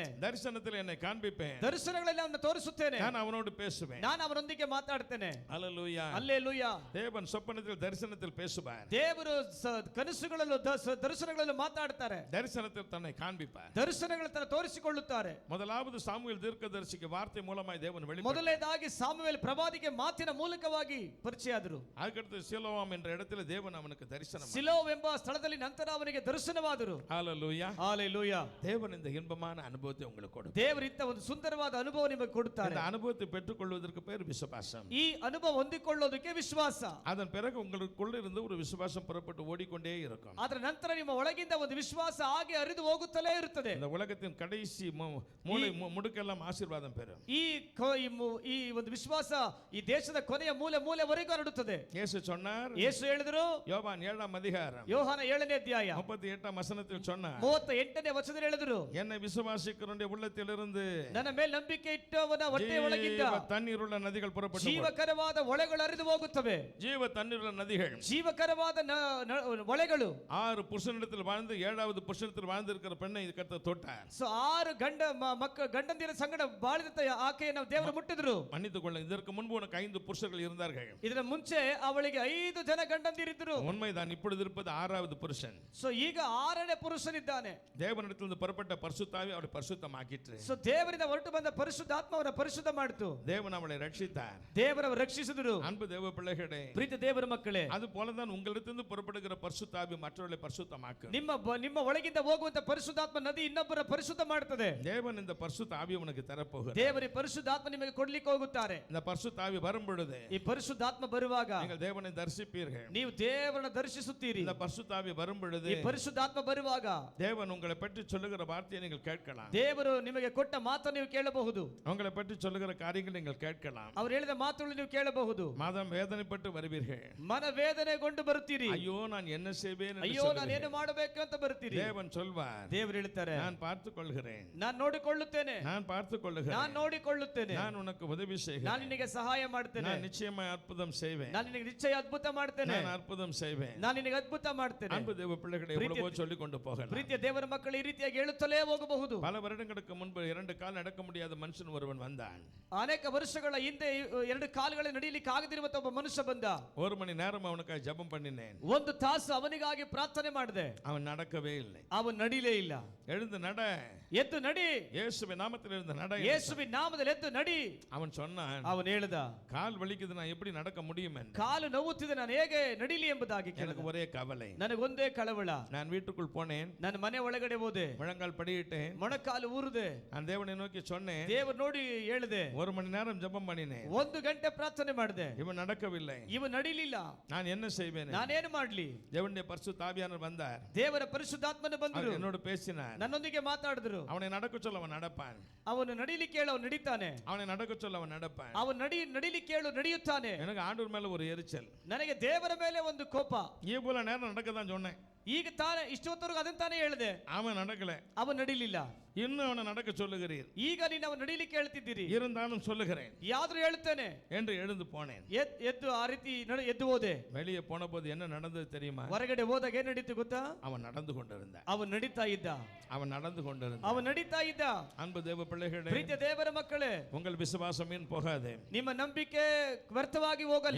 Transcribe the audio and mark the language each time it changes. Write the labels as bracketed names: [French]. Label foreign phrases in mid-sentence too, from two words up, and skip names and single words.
[Tamil] தரிசனத்தில் என்னை காண்பிப்பேன், [Kannada] ದರ್ಶನಗಳಲ್ಲಿ ಅವನನ್ನು ತೋರಿಸುತ್ತೇನೆ, [Tamil] நான் அவனோடு பேசுவேன். [Kannada] ನಾನು ಅವನೊಂದಿಗೆ ಮಾತಾಡ್ತೇನೆ. [Tamil] ஹல்லேலூயா. [Kannada] அல்லேಲೂಯಾ. [Tamil] தேவன் சொப்பனத்தில் தரிசனத்தில் பேசுவார், [Kannada] ದೇವರು ಕನಸುಗಳಲ್ಲೂ ದರ್ಶನಗಳಲ್ಲೂ ಮಾತಾಡ್ತಾರೆ, [Tamil] தரிசனத்தில் தன்னை காண்பிப்பார். [Kannada] ದರ್ಶನಗಳ ತರ ತೋರಿಸಿಕೊಳ್ಳುತ್ತಾರೆ. [Tamil] முதலாவது சாமுவேல் தீர்க்கதரிசிக்கு வார்த்தை மூலமாய் தேவன் வெளிப்பட்டார். [Kannada] ಮೊದಲನೇದಾಗಿ ಸಾಮುವೇಲ್ ಪ್ರವಾದಿಗೆ ಮಾತಿನ ಮೂಲಕವಾಗಿ ಪರಿಚಯ ಆದರು. [Tamil] அதுக்கடுத்து சிலோவாம் என்ற இடத்துல தேவன் அவனுக்கு தரிசனம். [Kannada] ಸಿಲೋವ್ ಎಂಬ ಸ್ಥಳದಲ್ಲಿ ನಂತರ ಅವನಿಗೆ ದರ್ಶನವಾದರು. [Tamil] ஹல்லேலூயா. [Kannada] ஹalleluya. [Tamil] தேவன் இந்த இன்பமான ಅನುಭವத்தை உங்களுக்கு கொடுப்பார். [Kannada] ದೇವರು ಇಂಥ ಒಂದು ಸುಂದರವಾದ ಅನುಭವ ನಿಮಗೆ ಕೊಡುತ್ತಾರೆ. [Tamil] இந்த அனுபவத்தை பெற்றுக்கொள்வதற்கு பேர் விசுவாசம். [Kannada] ಈ ಅನುಭವ ಹೊಂದಿಕೊಳ್ಳೋದಕ್ಕೆ ವಿಶ್ವಾಸ. [Tamil] அதன் பிறகு உங்களுக்குள்ள இருந்து ஒரு விசுவாசம் புறப்பட்டு ஓடிக்கொண்டே இருக்கும். [Kannada] ಅದರ ನಂತರ ನಿಮ್ಮ ಒಳಗಿಂದ ಒಂದು ವಿಶ್ವಾಸ ಹಾಗೆ ಹರಿದು ಹೋಗುತ್ತಲೇ ಇರುತ್ತದೆ. [Tamil] இந்த உலகத்தின் கடைசி மூலை முடுக்கெல்லாம் ஆசீர்வாதம் பெறும். [Kannada] ಈ ಒಂದು ವಿಶ್ವಾಸ ಈ ದೇಶದ ಕೊನೆಯ ಮೂಲೆವರೆಗೂ ಹರಡುತ್ತದೆ. [Tamil] இயேசு சொன்னார், [Kannada] ಯೇಸು ಹೇಳಿದರು, [Tamil] யோவான் 7 அதிகாரம் [Kannada] ಯೋಹಾನ 7ನೇ ಅಧ್ಯಾಯ [Tamil] 38 வசனத்தில் சொன்னார், [Kannada] 38ನೇ ವಚನದಲ್ಲಿ ಹೇಳಿದರು, [Tamil] என்னை விசுவாசிக்கிறவனுடைய உள்ளத்திலிருந்து [Kannada] ನನ್ನ ಮೇಲೆ ನಂಬಿಕೆ ಇಟ್ಟವನ ಹೊಟ್ಟೆಯ ಒಳಗಿಂದ [Tamil] தண்ணீருள்ள நதிகள் புறப்பட்டு [Kannada] ಜೀವಕರವಾದ ಹೊಳೆಗಳು ಹರಿದು ಹೋಗುತ್ತವೆ. [Tamil] ஜீவ தண்ணீருள்ள நதிகள், [Kannada] ಜೀವಕರವಾದ ಹೊಳೆಗಳು. [Tamil] 6 புருஷனிடத்தில் வாழ்ந்து 7வது புருஷனிடத்தில் வாழ்ந்திருக்கிற பெண்ணை கர்த்தர் தொட்டார். [Kannada] 6 ಗಂಡಂದಿರ ಸಂಗಡ ಬಾಳಿದಂತ ಆಕೆಯನ್ನು ದೇವರು ಮುಟ್ಟಿದ್ರು. [Tamil] மன்னித்துக் கொள்ள, இதற்கு முன்பு உனக்கு 5 புருஷர்கள் இருந்தார்கள். [Kannada] ಇದರ ಮುಂಚೆ ಅವಳಿಗೆ 5 ಜನ ಗಂಡಂದಿರಿದ್ರು. [Tamil] உண்மைதான், இப்பொழுது இருப்பது 6வது புருஷன். [Kannada] ಈಗ 6ನೇ ಪುರುಷನಿದ್ದಾನೆ. [Tamil] தேவனிடத்திலிருந்து புறப்பட்ட பரிசுத்தாவி அவளை பரிசுத்தமாக்கிற்று. [Kannada] ದೇವರಿಂದ ಹೊರಟು ಬಂದ ಪರಿಶುದ್ಧಾತ್ಮ ಅವರ ಪರಿಶುದ್ಧ ಮಾಡಿತು. [Tamil] தேவன் அவளை ரட்சித்தார். [Kannada] ದೇವರು ರಕ್ಷಿಸಿದರು. [Tamil] அன்பு தேவ பிள்ளைகளே, [Kannada] ಪ್ರೀತಿ ದೇವರ ಮಕ್ಕಳೇ, [Tamil] அது போலதான் உங்களிடத்திலிருந்து புறப்படுகிற பரிசுத்தாவி மற்றவர்களை பரிசுத்தமாக்கும். [Kannada] ನಿಮ್ಮ ಒಳಗಿಂದ ಹೋಗುವಂತ ಪರಿಶುದ್ಧಾತ್ಮ ನದಿ ಇನ್ನೊಬ್ಬರ ಪರಿಶುದ್ಧ ಮಾಡುತ್ತದೆ. [Tamil] தேவன் இந்த பரிசுத்த ஆவி உனக்கு தரப்போகிறார். [Kannada] ದೇವರ ಪರಿಶುದ್ಧಾತ್ಮ ನಿಮಗೆ ಕೊಡ್ಲಿಕ್ಕೆ ಹೋಗುತ್ತಾರೆ. [Tamil] இந்த பரிசுத்த ஆவி வரும் பொழுது, [Kannada] ಈ ಪರಿಶುದ್ಧಾತ್ಮ ಬರುವಾಗ [Tamil] நீங்கள் தேவனை தரிசிப்பீர்கள். [Kannada] ನೀವು ದೇವರನ್ನು ದರ್ಶಿಸುತ್ತೀರಿ. [Tamil] இந்த பரிசுத்த ஆவி வரும் பொழுது, [Kannada] ಈ ಪರಿಶುದ್ಧಾತ್ಮ ಬರುವಾಗ [Tamil] தேவன் உங்களை பற்றி சொல்லுகிற வார்த்தையை நீங்கள் கேட்கலாம். [Kannada] ದೇವರು ನಿಮಗೆ ಕೊಟ್ಟ ಮಾತನ್ನು ನೀವು ಕೇಳಬಹುದು. [Tamil] உங்களை பற்றி சொல்லுகிற காரியங்களை நீங்கள் கேட்கலாம். [Kannada] ಅವರು ಹೇಳಿದ ಮಾತುಗಳನ್ನು ನೀವು ಕೇಳಬಹುದು. [Tamil] மாதம் வேதனைப்பட்டு வருவீர்கள். [Kannada] ಮನ ವೇದನೆಗೊಂಡು ಬರುತ್ತೀರಿ. [Tamil] ஐயோ நான் என்ன செய்வேன் என்று [Kannada] ಅಯ್ಯೋ ನಾನು ಏನು [Tamil] சொல்லுவீர்கள். [Kannada] ಮಾಡಬೇಕು ಅಂತ ಬರ್ತೀರಿ. [Tamil] தேவன் சொல்வார், [Kannada] ದೇವರು ಹೇಳ್ತಾರೆ, [Tamil] நான் பார்த்துக் கொள்கிறேன், [Kannada] ನಾನು ನೋಡಿಕೊಳ್ಳುತ್ತೇನೆ, [Tamil] நான் பார்த்துக் கொள்கிறேன், [Kannada] ನಾನು ನೋಡಿಕೊಳ್ಳುತ್ತೇನೆ, [Tamil] நான் உனக்கு உதவி [Kannada] ನಾನು [Tamil] செய்கிறேன், [Kannada] ನಿನಗೆ ಸಹಾಯ ಮಾಡ್ತೇನೆ, [Tamil] நான் நிச்சயமாய் அற்புதம் செய்வேன், [Kannada] ನಾನು ನಿನಗೆ ನಿಶ್ಚಯ ಅದ್ಭುತ ಮಾಡ್ತೇನೆ, [Tamil] நான் அற்புதம் செய்வேன். [Kannada] ನಾನು ನಿನಗೆ ಅದ್ಭುತ ಮಾಡ್ತೇನೆ. [Tamil] அன்பு தேவ பிள்ளைகளை எவ்வளவோ சொல்லிக் கொண்டு போகலாம். [Kannada] ಪ್ರೀತಿಯ ದೇವರ ಮಕ್ಕಳು ಈ ರೀತಿಯಾಗಿ ಹೇಳುತ್ತಲೇ ಹೋಗಬಹುದು. [Tamil] பல வருடங்களுக்கு முன்பு 2 கால் நடக்க முடியாத மனுஷன் ஒருவன் வந்தான். [Kannada] ಅನೇಕ ವರ್ಷಗಳ ಹಿಂದೆ 2 ಕಾಲುಗಳಲ್ಲಿ ನಡೆಯಲಿಕ್ಕೆ ಆಗದಿರುವಂತ ಒಬ್ಬ ಮನುಷ್ಯ ಬಂದ. [Tamil] 1 மணி நேரம் அவனுக்காக ஜெபம் பண்ணினேன். [Kannada] 1 ತಾಸು ಅವನಿಗಾಗಿ ಪ್ರಾರ್ಥನೆ ಮಾಡಿದೆ. [Tamil] அவன் நடக்கவே இல்லை. [Kannada] ಅವನು ನಡಿಲೇ ಇಲ್ಲ. [Tamil] எழுந்து நட, [Kannada] ಎದ್ದು ನಡಿ, [Tamil] இயேசுவின் நாமத்தில் இருந்து நட. [Kannada] ಯೇಸುವಿನ ನಾಮದಲ್ಲಿ ಎದ್ದು ನಡಿ. [Tamil] அவன் சொன்னான், [Kannada] ಅವನು ಹೇಳಿದ, [Tamil] கால் வலிக்குது, நான் எப்படி நடக்க முடியும் என்று. [Kannada] ಕಾಲು ನೋವುತ್ತಿದೆ, ನಾನು ಹೇಗೆ ನಡಿಲಿ ಎಂಬುದಾಗಿ [Tamil] எனக்கு [Kannada] ಕೇಳಿದ. [Tamil] ஒரே கவலை. [Kannada] ನನಗೊಂದೇ ಕಳವಳ. [Tamil] நான் வீட்டுக்குள் போனேன், [Kannada] ನನ್ನ ಮನೆ ಒಳಗಡೆ ಹೋದೆ, [Tamil] முழங்கால் படியிட்டேன், [Kannada] ಮೊಣಕಾಲು ಊರಿದೆ, [Tamil] நான் தேவனை நோக்கி சொன்னேன், [Kannada] ದೇವರು ನೋಡಿ ಹೇಳಿದೆ, [Tamil] 1 மணி நேரம் ஜெபம் பண்ணினேன், [Kannada] 1 ಗಂಟೆ ಪ್ರಾರ್ಥನೆ ಮಾಡಿದೆ, [Tamil] இவன் நடக்கவில்லை, [Kannada] ಇವ ನಡಿಲಿಲ್ಲ, [Tamil] நான் என்ன செய்வேன்? [Kannada] ನಾನೇನು ಮಾಡ್ಲಿ? [Tamil] தேவனுடைய பரிசுத்த ஆவியானவர் வந்தார், [Kannada] ದೇವರ ಪರಿಶುದ್ಧಾತ್ಮನು ಬಂದರು, [Tamil] அவர் என்னோடு பேசினார், [Kannada] ನನ್ನೊಂದಿಗೆ ಮಾತಾಡಿದ್ರು. [Tamil] அவனை நடக்க சொல்ல அவன் நடப்பான், [Kannada] ಅವನು ನಡಿಲಿಕ್ಕೆ ಹೇಳು, ಅವನು ನಡೀತಾನೆ, [Tamil] அவனை நடக்க சொல்ல அவன் நடப்பான். [Kannada] ಅವನು ನಡಿಲಿಕ್ಕೆ ಹೇಳು, ನಡೆಯುತ್ತಾನೆ. [Tamil] எனக்கு ஆண்டவர் மேல ஒரு எரிச்சல், [Kannada] ನನಗೆ ದೇವರ ಮೇಲೆ ಒಂದು ಕೋಪ. [Tamil] இவ்வளவு நேரம் நடக்க தான் சொன்னேன், [Kannada] ಈಗ ತಾನೇ ಇಷ್ಟೊತ್ತವರೆಗೂ ಅದನ್ನ ತಾನೇ ಹೇಳಿದೆ, [Tamil] அவன் நடக்கல, [Kannada] ಅವನು ನಡಿಲಿಲ್ಲ. [Tamil] இன்னும் அவனை நடக்க சொல்லுகிறீர், [Kannada] ಈಗ ನೀನು ಅವನು ನಡಿಲಿಕ್ಕೆ ಹೇಳ್ತಿದ್ದೀರಿ, [Tamil] இருந்தாலும் சொல்லுகிறேன் [Kannada] ಯಾವ್ದು ಹೇಳ್ತೇನೆ [Tamil] என்று எழுந்து போனேன். [Kannada] ಎದ್ದು ಆ ರೀತಿ ಎದ್ದು ಹೋದೆ. [Tamil] வெளியே போன போது என்ன நடந்தது தெரியுமா? [Kannada] ಹೊರಗಡೆ ಹೋದಾಗ ಏನ್ ನಡೀತು ಗೊತ್ತಾ? [Tamil] அவன் நடந்து கொண்டிருந்தான், [Kannada] ಅವನು ನಡೀತಾ ಇದ್ದ, [Tamil] அவன் நடந்து கொண்டிருந்தான். [Kannada] ಅವನು ನಡೀತಾ ಇದ್ದ. [Tamil] அன்பு தேவ பிள்ளைகளே, [Kannada] ಪ್ರೀತಿಯ ದೇವರ ಮಕ್ಕಳೇ, [Tamil] உங்கள் விசுவாசம் ஏன் போகாது? [Kannada] ನಿಮ್ಮ ನಂಬಿಕೆ ವ್ಯರ್ಥವಾಗಿ ಹೋಗಲ್ಲ.